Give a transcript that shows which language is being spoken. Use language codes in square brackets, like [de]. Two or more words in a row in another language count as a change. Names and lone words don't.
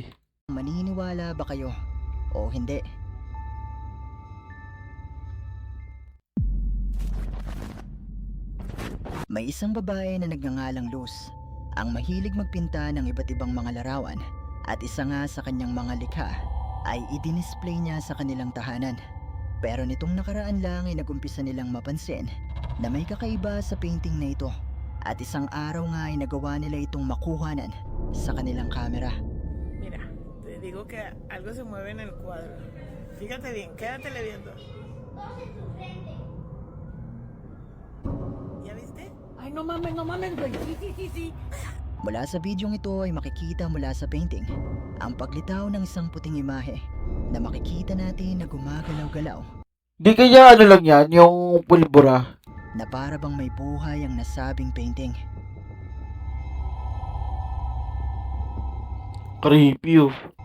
[tl] Maniniwala ba kayo o hindi? May isang babae na nagngangalang Luz, ang mahilig magpinta ng iba't ibang mga larawan at isa nga sa kanyang mga likha ay i-display niya sa kanilang tahanan. Pero nitong nakaraan lang ay nagumpisa nilang mapansin na may kakaiba sa painting na ito at isang araw nga ay nagawa nila itong makuhanan sa kanilang kamera. [es] Mira, te digo que algo se mueve en el cuadro. Fíjate bien, quédatele viendo. ¿Ya viste? Ay, no mames, güey. Sí. [tl] Mula sa bidyong ito ay makikita mula sa painting ang paglitaw ng isang puting imahe na makikita natin na gumagalaw-galaw Di kaya ano lang yan, yung pulbura. na para bang may buhay ang nasabing painting. [en] Creepy oh.